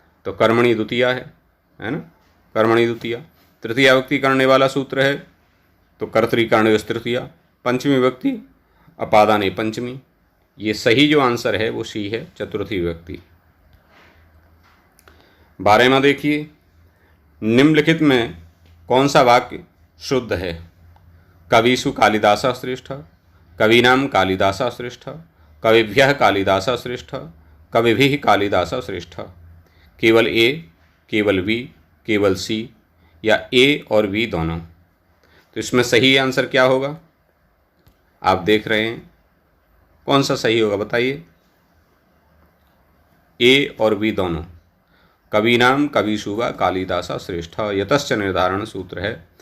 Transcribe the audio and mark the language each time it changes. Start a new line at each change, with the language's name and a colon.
Hindi: तो कर्मणि द्वितीया है ना, कर्मणि द्वितीया। तृतीय विभक्ति करने वाला सूत्र है तो
Sanskrit: कर्तृकर्णयोः तृतीया।
Hindi: पंचमी विभक्ति
Sanskrit: अपादाने पंचमी।
Hindi: ये सही जो आंसर है वो सी है, चतुर्थी विभक्ति। 12वां देखिए, निम्नलिखित में कौन सा वाक्य शुद्ध है?
Sanskrit: कविषु कालिदासः श्रेष्ठः, कवीनां कालिदासः श्रेष्ठः, कविभ्यः कालिदासः श्रेष्ठः, कविभिः कालिदासः श्रेष्ठः।
Hindi: केवल ए, केवल बी, केवल सी या ए और बी दोनों? तो इसमें सही आंसर क्या होगा? आप देख रहे हैं, कौन सा सही होगा बताइए? ए और बी दोनों।
Sanskrit: कवीनाम कविषु वा कालिदासः श्रेष्ठः यतश्च
Hindi: निर्धारण सूत्र है।